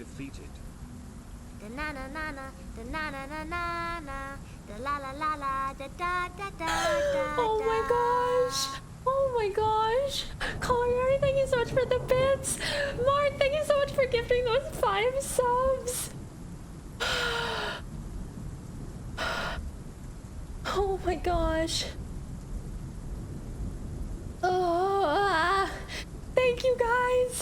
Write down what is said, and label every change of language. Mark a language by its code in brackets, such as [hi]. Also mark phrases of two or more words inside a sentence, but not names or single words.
[en] repeated. Da na na na na, da na na na na na, da la la la la, da da da da da. Oh my gosh! Oh my gosh! Collier, thank you so much for the bits! Mark, thank you so much for gifting those 5 subs! Oh my gosh. Oh, thank you guys!